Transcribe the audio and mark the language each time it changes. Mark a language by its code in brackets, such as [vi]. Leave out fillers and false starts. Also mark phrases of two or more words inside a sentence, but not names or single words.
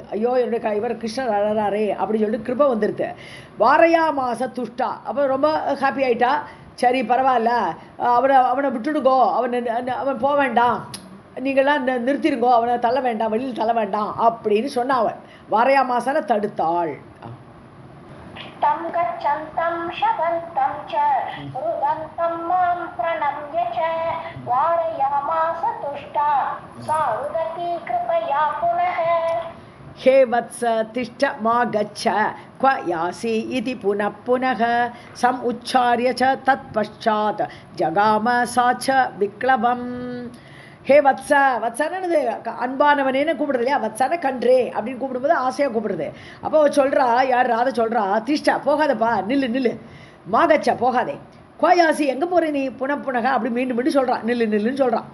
[ta] ஐயோ என்னுடைய இவர் கிருஷ்ணர் அழறாரே அப்படின்னு சொல்லிட்டு கிருப்பை வந்துடுது. [sa] वारयामास तुष्टा, [ta] அப்போ ரொம்ப ஹாப்பி ஆகிட்டா. சரி பரவாயில்ல, அவனை விட்டுடுங்கோ, அவன் போக வேண்டாம், நீங்கள்லாம் நிறுத்திருங்கோ, அவனை தள்ள வேண்டாம், வெளியில் தள்ள வேண்டாம் அப்படின்னு சொன்ன அவன். வாரையா மாசன தடுத்தாள். [sa] तं गच्छन्तं शपन्तं च रुदन्तं मां प्रणम्य च वारयामास तुष्टा सा रुदती कृपया पुनः. हे वत्स तिष्ठ मा गच्छ क्व यासि इति पुनः पुनः सम् उच्चार्य च तत्पश्चात् जगाम सा च विक्लवम्. हे वत्स, [ta] வத்சானது அன்பானவனேன்னு கூப்பிடுறது இல்லையா, வத்சான கன்றே அப்படின்னு கூப்பிடும்போது ஆசையாக கூப்பிடுறது. அப்போ அவள் சொல்கிறா, யார் ராதை சொல்கிறா, திஷ்டா போகாதப்பா, நில்லு, மாகச்சா போகாதே, கோயாசி எங்கே போகிற நீ, புனப்புனகா அப்படி மீண்டும் சொல்கிறான், நில்லுன்னு சொல்கிறான்.